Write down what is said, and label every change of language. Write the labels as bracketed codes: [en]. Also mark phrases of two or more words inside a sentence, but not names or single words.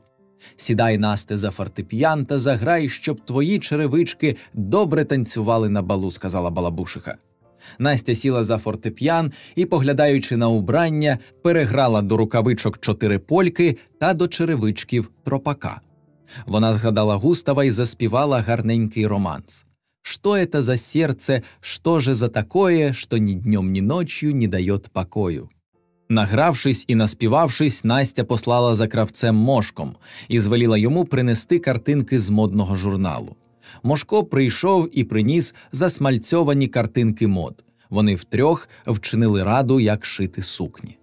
[uk] «Сідай, Насте, за фортепіано та заграй, щоб твої черевички добре танцювали на балу», – сказала Балабушиха. Настя сіла за фортепіано і, поглядаючи на убрання, переграла до рукавичок 4 польки та до черевичків тропака. Вона згадала Густава і заспівала гарненький романс. [ru] «Что это за сердце, что же за такое, что ни днем, ни ночью не дает покою?» [uk] Награвшись і наспівавшись, Настя послала за кравцем Мошком і звеліла йому принести картинки з модного журналу. Мошко прийшов і приніс засмальцьовані картинки мод. Вони втрьох вчинили раду, як шити сукні.